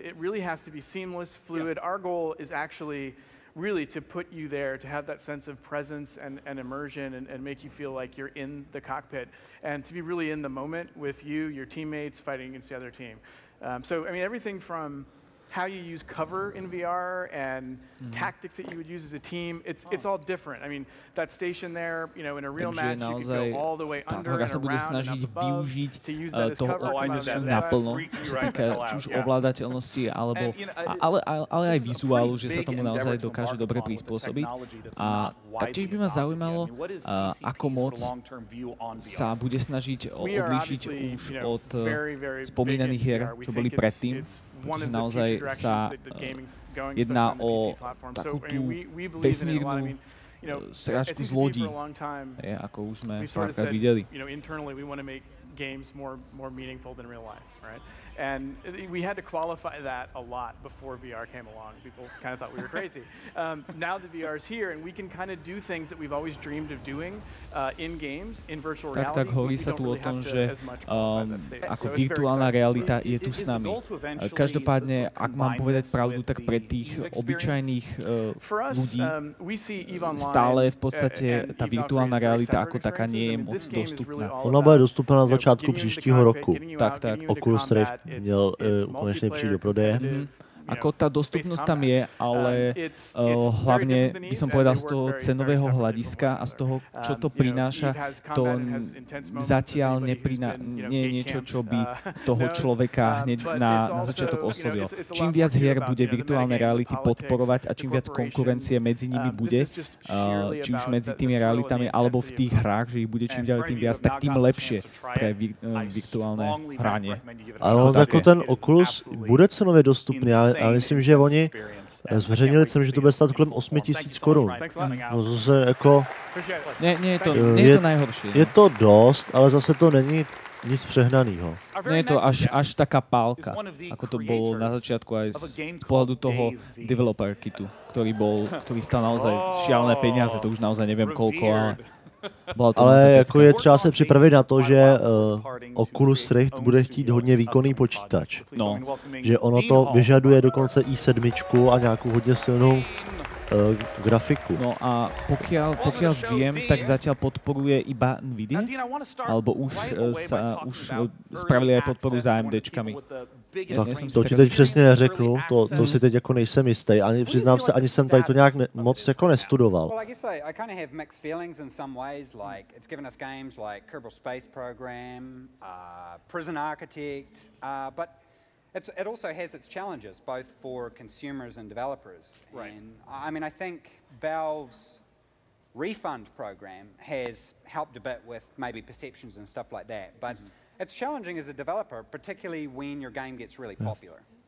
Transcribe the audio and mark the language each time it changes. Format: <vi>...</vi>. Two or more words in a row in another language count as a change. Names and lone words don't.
<en>It really has to be seamless, fluid. Our goal is actually really to put you there, to have that sense of presence and immersion and make you feel like you're in the cockpit and to be really in the moment with you, your teammates, fighting against the other team. So, I mean, everything from how you use cover in VR and tactics that you would use as a team, it's all different. I mean, that station there, you know, in a real match, you could go all the way under and around and up above to use that as cover.</en> <sk>Opusu naplno, čo sa týka či už ovládateľnosti, alebo, ale aj vizuálu, že sa tomu naozaj dokáže dobre prispôsobiť. A taktiež by ma zaujímalo, ako moc sa bude snažiť odlíšiť už od spomínaných hier, čo boli predtým, že naozaj sa jedná o takú tú vesmírnu sračku z lodí, ako už sme párkrát videli.</sk> <en>Games more meaningful than real life, right? And we had to qualify that a lot before VR came along. People kind of thought we were crazy. Now the VR is here, and we can kind of do things that we've always dreamed of doing in games, in virtual reality.</en> <sk>Tak hovorí sa tu o tom, že ako virtuálna realita je tu s nami. Každopádne, ak mám povedať pravdu, tak pre tých obyčajných ľudí stále v podstate tá virtuálna realita ako taká nie je moc dostupná.</sk> <cs>Ona bude dostupná na začátku příštího roku. Tak. Oculus Rift měl konečně přijít do prodeje.</cs> <sk>Ako tá dostupnosť tam je, ale hlavne by som povedal z toho cenového hľadiska a z toho, čo to prináša, to zatiaľ nie je niečo, čo by toho človeka hneď na začiatok oslovilo. Čím viac hier bude virtuálne reality podporovať a čím viac konkurencie medzi nimi bude, či už medzi tými realitami alebo v tých hrách, že ich bude čím ďalej tým viac, tak tým lepšie pre virtuálne hranie.</sk> <cs>Ale jako ten Oculus bude cenově dostupný. Já myslím, že oni zveřejnili cenu, že to bude stát kolem 8 000 korun. No zase jako...</cs> <sk>Nie je to najhoršie.</sk> <cs>Je to dost, ale zase to není nic přehnanýho.</cs> <sk>Nie je to až taká pálka, ako to bolo na začiatku aj z pohľadu toho developer kitu, ktorý stal naozaj šialené peniaze, to už naozaj neviem koľko,</sk> <cs>ale jako je třeba se připravit na to, že Oculus Rift bude chtít hodně výkonný počítač. No. Že ono to vyžaduje dokonce i7 a nějakou hodně silnou grafiku.</cs> <sk>No a pokiaľ viem, tak zatiaľ podporuje iba Nvidia, alebo už spravili aj podporu s AMDčkami.</sk> <cs>Tak to ti teď přesně neřeknu, to si teď jako nejsem jistý, ani přiznám se, ani jsem tady to nějak moc jako nestudoval.</cs> <en>Well, like you say, I kind of have mixed feelings in some ways, like it's given us games like Kerbal Space Program, Prison Architect, but it also has its challenges, both for consumers and developers. Right. And I mean, I think Valve's refund program has helped a bit with maybe perceptions and stuff like that, but it's challenging as a developer, particularly when your game gets really popular.</en>